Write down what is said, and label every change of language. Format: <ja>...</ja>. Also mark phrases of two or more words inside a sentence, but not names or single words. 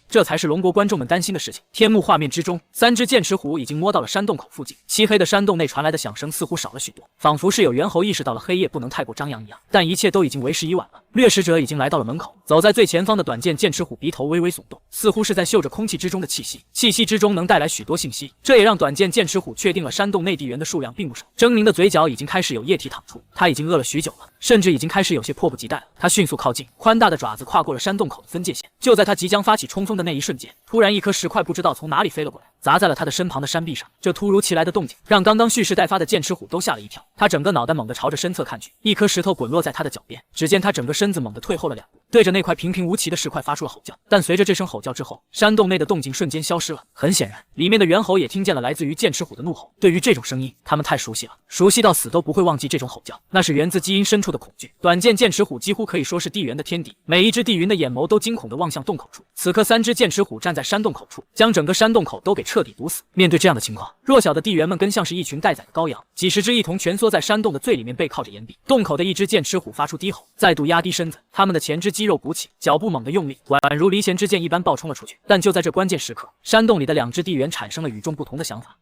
<zh>這才是龍國觀眾們擔心的事情。天幕畫面之中，3隻劍齒虎已經摸到了山洞口附近，漆黑的山洞內傳來的響聲似乎少了許多，仿佛是有猿猴意識到了黑夜不能太過張揚一樣。但一切都已經為時已晚了，掠食者已經來到了門口，走在最前方的短劍劍齒虎鼻頭微微聳動，似乎是在嗅着空氣之中的氣息，氣息之中能帶來許多信息。這也讓短剑剑齒虎確定了山洞內地緣的數量並不少。狰狞的嘴角已經開始有液體淌出，他已經餓了許久了，甚至已經開始有些迫不及待了。他迅速靠近，寬大的爪子跨過了山洞口的分界線。就在他即將發起冲锋的那一瞬間，突然一顆石塊不知道從哪裡飛了過來， 砸在了他的身旁的山壁上。這突如其來的動靜讓剛剛蓄勢待發的劍齒虎都嚇了一跳，他整個腦袋猛地朝着身側看去，一顆石頭滾落在他的腳邊。只見他整個身子猛地退後了2步，對着那塊平平無奇的石塊發出了吼叫。但隨着這聲吼叫之後，山洞內的動靜瞬間消失了。很顯然，裡面的猿猴也聽見了來自於劍齒虎的怒吼。對於這種聲音，他們太熟悉了，熟悉到死都不會忘記這種吼叫，那是源自基因深處的恐懼。短劍劍齒虎幾乎可以說是地猿的天敵，每一只地雲的眼眸都驚恐地望向洞口處。此刻3只劍齒虎站在山洞口處，將整個山洞口都給徹底堵死。面對這樣的情況，弱小的地猿們更像是一群待宰的羔羊，幾十只一同蜷縮在山洞的最裡面，背靠着岩壁。洞口的一只劍齒虎發出低吼，再度壓低身子，他們的前肢肌肉鼓起，腳步猛地用力，宛如離弦之箭一般爆衝了出去。但就在這關鍵時刻，山洞裡的2只地猿產生了與眾不同的想法。</zh>